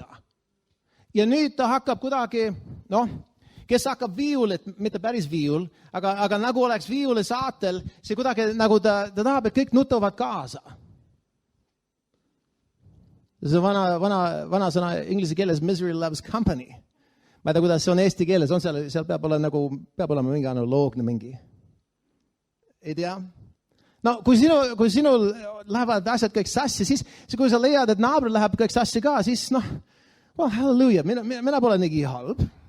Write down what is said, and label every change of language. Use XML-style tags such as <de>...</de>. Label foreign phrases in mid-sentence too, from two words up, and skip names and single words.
<et>Ja nüüd ta hakkab kuidagi, kes hakkab viiulit, mitte päris viiul, aga nagu oleks viiuli saatel, see kuidagi nagu ta tahab, et kõik nutavad kaasa. See vana sõna inglise keeles</et> <en>misery loves company.</en> <et>Ma ei tea, kuidas see on eesti keeles, on seal peab olema mingi analoogne mingi. Ei tea? No, kui sinul lähevad asjad kõik sassi, siis kui sa leiad, et naabril läheb kõik sassi ka, siis halleluja, mina pole nii halb.</et>